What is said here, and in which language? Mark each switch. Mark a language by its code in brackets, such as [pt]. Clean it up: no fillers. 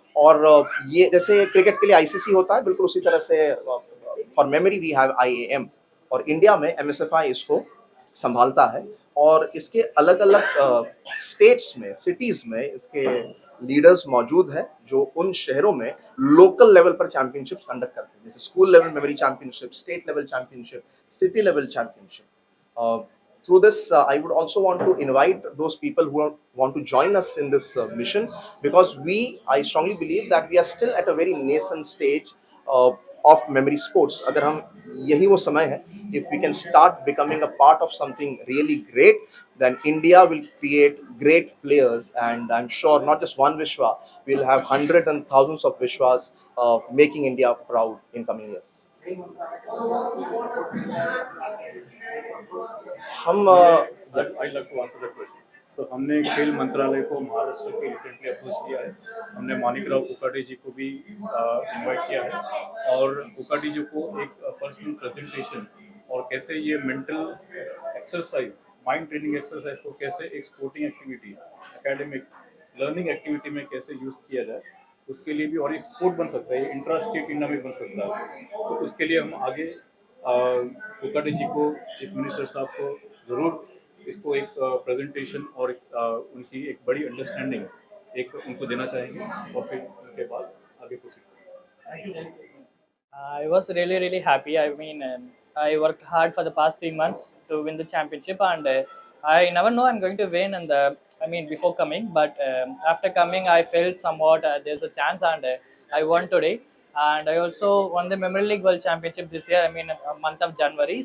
[hi] और ये जैसे क्रिकेट के लिए ICC होता है, बिल्कुल उसी तरह से [en] for memory we have [hi] IAM, और इंडिया में MSFI इसको संभालता है। और इसके अलग अलग स्टेट्स में, सिटीज में इसके लीडर्स मौजूद हैं जो उन शहरों में लोकल लेवल पर चैंपियनशिप कंडक्ट करते हैं, जैसे school level memory championship, state level championship, city level championship. [en] Through this, I would also want to invite those people who want to join us in this mission, because I strongly believe that we are still at a very nascent stage of memory sports. [hi] अगर हम, यही वो समय है, [en] if we can start becoming a part of something really great, then India will create great players, and I'm sure not just one Vishwa, we'll have hundreds and thousands of Vishwas making India proud in coming years. [hi] हम [en] I like to answer that question. [hi] सो हमने खेल मंत्रालय को महाराष्ट्र के recently approach किया है। हमने मानिकराव कुकाटे जी को भी इनवाइट किया है, और कुकाटे जी को एक पर्सनल प्रेजेंटेशन और कैसे ये mental exercise, mind training exercise को कैसे एक sporting activity, academic learning activity में कैसे यूज किया जाए, उसके लिए भी, और एक स्पोर्ट बन सकता है, इंट्रा स्टेट टूर्नामेंट बन सकता है। तो उसके लिए हम आगे कुकाटे जी को, चीफ मिनिस्टर साहब को ज़रूर इसको एक प्रेजेंटेशन और उनकी एक बड़ी अंडरस्टैंडिंग एक उनको देना चाहेंगे, और फिर उनके बाद आगे proceed. [en] I was really happy. I mean, I worked hard for the past 3 months to win the championship, and I never know I'm going to win. And before coming, but after coming, I felt somewhat there's a chance, and I won today. And I also won the Memory League World Championship this year. Month of January.